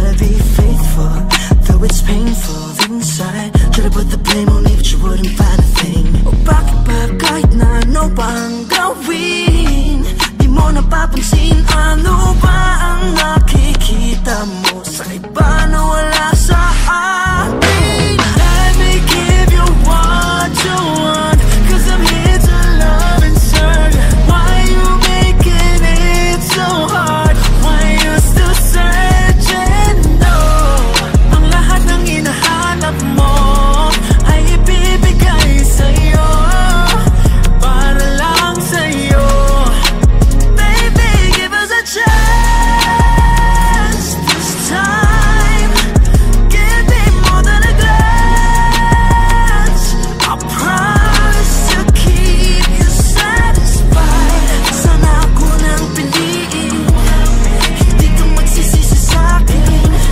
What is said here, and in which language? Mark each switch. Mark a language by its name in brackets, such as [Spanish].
[English] looking for inside. Try to put the blame on me, but you wouldn't find a thing. [Filipino] O bakit ba kahit na ano bang gawin, di mo napapansin ano ba ang nakikita mo sa iba na wala sa akin? [English] Let me give you what you want, 'cause I'm here to love and serve. Why you making it so hard? Why you still searching? [Filipino] No, ang lahat ng hinahanap mo ay ibibigay sa'yo, para lang sa'yo. [English] Baby, give us a chance this time. Give me more than a glance. I promise to keep you satisfied. [Filipino] Sana ako nang piliin, hindi ka magsisisi sa'kin.